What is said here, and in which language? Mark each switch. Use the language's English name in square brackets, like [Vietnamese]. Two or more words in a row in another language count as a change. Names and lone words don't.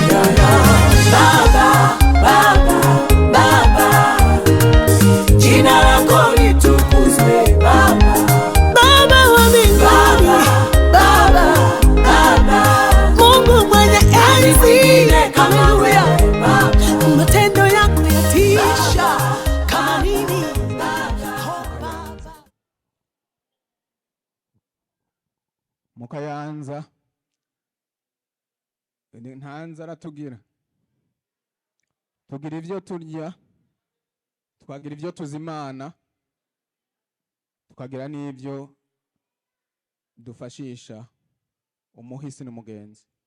[Swahili] Baba, Baba, Baba, jina lako litukuzwe Baba. Baba wa mbinguni, Baba, Baba, Mungu mwenye enzi, haleluya. Matendo yako yatisha kama nini Baba. [Rundi] Mukayanza ntanze aratugira tugira ivyo turya, tukagira ivyo tuzimana, tukagira n'ivyo dufashisha umuhisi n'umugenzi.